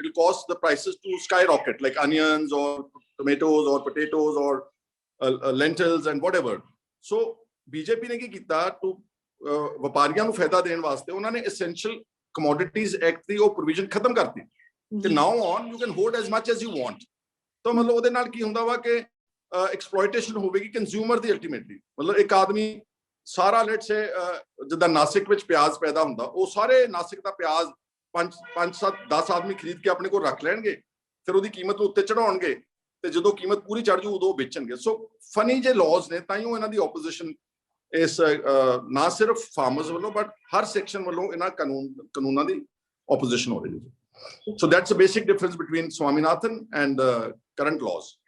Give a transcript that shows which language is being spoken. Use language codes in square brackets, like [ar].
[en] It'll cause the prices to skyrocket, like onions or tomatoes or potatoes or lentils and whatever. [pa] So BJP ਨੇ ਕੀ ਕੀਤਾ, to ਵਪਾਰੀਆਂ ਨੂੰ ਫਾਇਦਾ ਦੇਣ ਵਾਸਤੇ ਉਹਨਾਂ ਨੇ essential commodities act ਦੀ ਉਹ ਪ੍ਰੋਵੀਜ਼ਨ ਖਤਮ ਕਰਤੀ ਤੇ [en] now on you can hoard as much as you want. [pa] ਤਾਂ ਮਤਲਬ ਉਹਦੇ ਨਾਲ ਕੀ ਹੁੰਦਾ ਵਾ ਕਿ ਐਕਸਪਲੋਇਟੇਸ਼ਨ ਹੋਵੇਗੀ ਕੰਜ਼ਿਊਮਰ ਦੀ ਅਲਟੀਮੇਟਲੀ। ਮਤਲਬ ਇੱਕ ਆਦਮੀ ਸਾਰਾ ਲੈਟਸ ਸੇ ਜਿੱਦਾਂ ਨਾਸਿਕ ਵਿੱਚ ਪਿਆਜ਼ ਪੈਦਾ ਹੁੰਦਾ, ਉਹ ਸਾਰੇ ਨਾਸਿਕ ਦਾ ਪਿਆਜ਼ 5-7-10 ਆਦਮੀ ਖਰੀਦ ਕੇ ਆਪਣੇ ਕੋਲ ਰੱਖ ਲੈਣਗੇ, ਫਿਰ ਉਹਦੀ ਕੀਮਤ ਨੂੰ ਉੱਤੇ ਚੜਾਉਣਗੇ ਤੇ ਜਦੋਂ ਕੀਮਤ ਪੂਰੀ ਚੜ ਜੂ ਉਦੋਂ ਵੇਚਣਗੇ। ਸੋ ਫਨੀ ਜੇ ਲਾਜ਼ ਨੇ, ਤਾਂ ਹੀ ਉਹ ਇਹਨਾਂ ਦੀ ਆਪੋਜੀਸ਼ਨ ਇਸ ਨਾ ਸਿਰਫ ਫਾਰਮਰਸ ਵੱਲੋਂ ਬਟ ਹਰ ਸੈਕਸ਼ਨ ਵੱਲੋਂ ਇਹਨਾਂ ਕਾਨੂੰਨਾਂ ਦੀ ਆਪੋਜੀਸ਼ਨ ਹੋ ਰਹੀ ਹੈ। [en] So that's the basic difference between Swaminathan and the current laws.